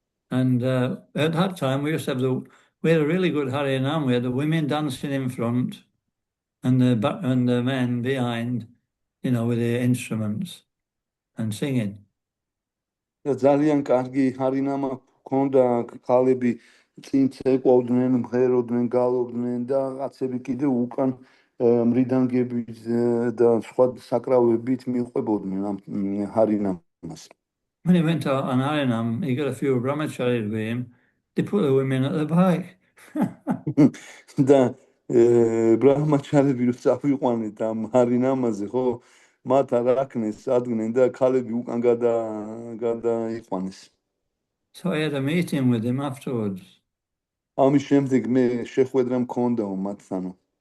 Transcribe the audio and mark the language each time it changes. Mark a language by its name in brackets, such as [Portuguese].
[English] And at that time, we used to have we had a really good Harinam. We had the women dancing in front and the men behind, with the instruments and singing. [Georgian] და ძალიან კარგი ჰარინამა ჰქონდა, ქალები წინ ცეკვავდნენ, მღეროდნენ, გალობდნენ და კაცები კიდე უკან მრიდანგებით და სხვა საკრავებით მიყვებოდნენ ამ ჰარინამას. [English] When he went out on Harinam, he got a few brahmacharis with him. They put the women at the back. [Georgian] და ბრაჰმაჩარები რო წავიყვანეთ ამ ჰარინამაზე, ხო, მათ არ აქნეს, ადგნენ და ქალები უკან გადაიყვანეს. [English] So I had a meeting with him afterwards. [Georgian] ამის შემდეგ მე შეხვედრა მქონდაო მათთანო.